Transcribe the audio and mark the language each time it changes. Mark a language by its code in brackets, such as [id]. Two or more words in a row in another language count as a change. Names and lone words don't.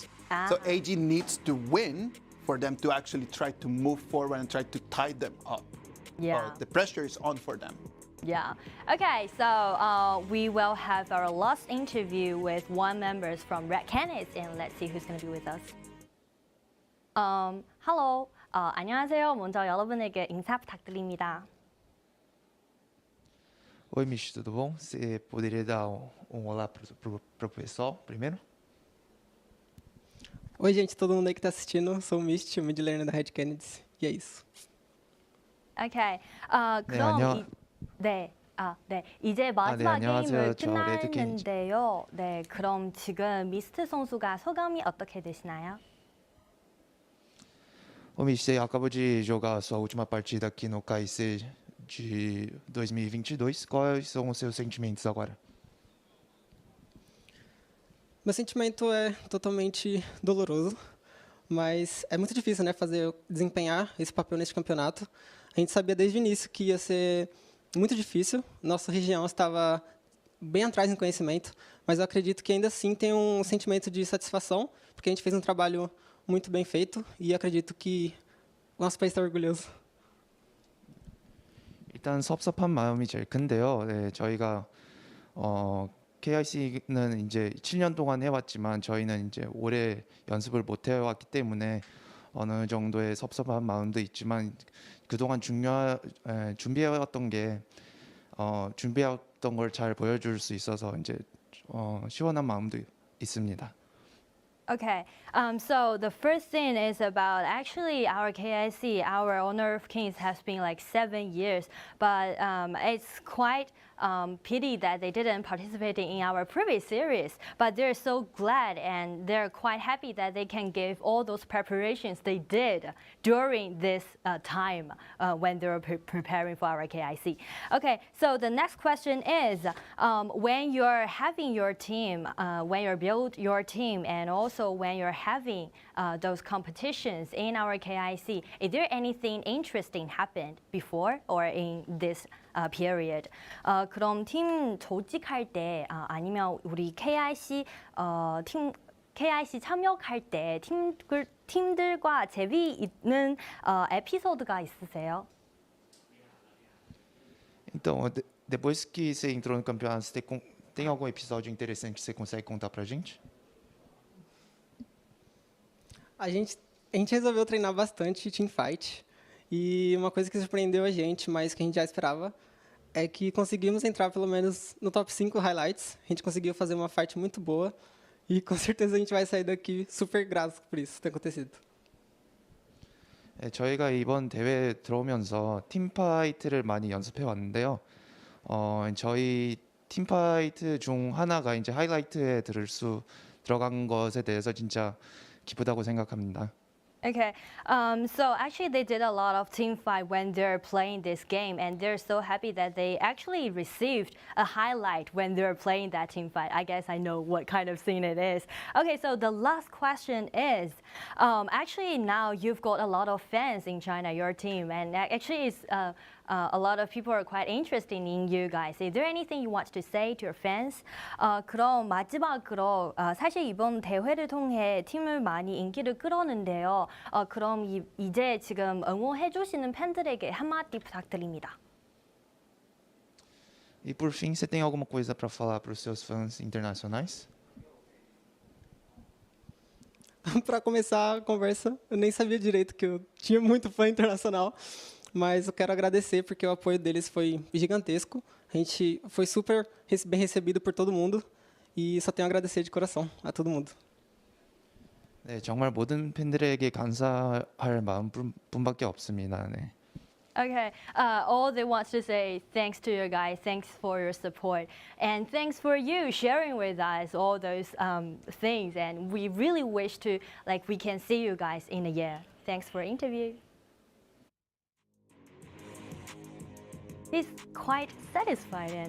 [en] So AG needs to win for them to actually try to move forward and try to tie them up. Yeah. The pressure is on for them. Yeah. Okay, so we will have our last interview with one members from Red Canids, and let's see who's going to be with us. Hello. [ko] 안녕하세요. 먼저 여러분에게 인사 부탁드립니다. [pt] Oi, Mish, tudo bom? Você poderia dar olá pro pessoal primeiro? Oi, gente, todo mundo aí que tá assistindo. Sou o Mist, [en] mid laner [pt] da Red Canids. E é isso. [en] Okay. [ko] 그럼 이제 마지막 게임을 끝났는데요. 네, 그럼 지금 미스트 선수가 소감이 어떻게 되시나요? [pt] Ô, Mish, você acabou de jogar a sua última partida aqui no KIC de 2022. Quais são os seus sentimentos agora? Meu sentimento é totalmente doloroso, mas é muito difícil, né, desempenhar esse papel nesse campeonato. A gente sabia desde o início que ia ser muito difícil. Nossa região estava bem atrás em conhecimento, mas eu acredito que ainda assim tem um sentimento de satisfação, porque a gente fez um trabalho muito bem feito e acredito que nosso país está orgulhoso. [ko] 일단 섭섭한 마음이 제일 큰데요. 네, 저희가 KIC는 이제 7년 동안 해왔지만 저희는 이제 오래 연습을 못 해왔기 때문에 어느 정도의 섭섭한 마음도 있지만 그동안 준비해왔던 걸 잘 보여줄 수 있어서 이제 시원한 마음도 있습니다. [en] Okay, so the first thing is about actually our KIC, our Honor of Kings has been like 7 years, but it's quite pity that they didn't participate in our previous series, but they're so glad and they're quite happy that they can give all those preparations they did during this time when they were preparing for our KIC. Okay, so the next question is, when you're having your team, when you build your team, and also when you're having those competitions in our KIC, is there anything interesting happened before or in this period? [ko] 그럼 팀 조직할 때 아니면 우리 KIC KIC 참여할 때 팀들과 재미있는 에피소드가 있으세요? [pt] Então, depois que você entrou no campeonato, tem algum episódio interessante que você consegue contar pra gente? A gente resolveu treinar bastante teamfight. E uma coisa que surpreendeu a gente, mas que a gente já esperava, é que conseguimos entrar pelo menos no [en] top 5 highlights. [pt] A gente conseguiu fazer uma fight muito boa. E com certeza a gente vai sair daqui super grato por isso ter acontecido. [ko] 네, 저희가 이번 대회 들어오면서 팀파이트를 많이 연습해 왔는데요. 저희 팀파이트 중 하나가 이제 하이라이트에 들어간 것에 대해서 진짜 기쁘다고 생각합니다. [en] Okay, so actually they did a lot of team fight when they're playing this game, and they're so happy that they actually received a highlight when they're playing that team fight. I guess I know what kind of scene it is. Okay, so the last question is, actually now you've got a lot of fans in China, your team, and actually it's a lot of people are quite interested in you guys. Is there anything you want to say to your fans? [ko] 그럼 마지막으로 사실 이번 대회를 통해 팀을 많이 인기를 끌었는데요. 그럼 이제 지금 응원해 주시는 팬들에게 한마디 부탁드립니다. [pt] E por fim, você tem alguma coisa para falar para os seus fãs internacionais? Para começar a conversa, eu nem sabia direito que eu tinha muito fã internacional. Mas eu quero agradecer porque o apoio deles foi gigantesco. A gente foi super bem recebido por todo mundo e só tenho a agradecer de coração a todo mundo. [ko] 네, 정말 모든 팬들에게 감사할 마음뿐밖에 없습니다. 네. [en] Okay, all they want to say thanks to you guys, thanks for your support, and thanks for you sharing with us all those things. And we really wish to, we can see you guys in a year. Thanks for the interview. He's quite satisfied and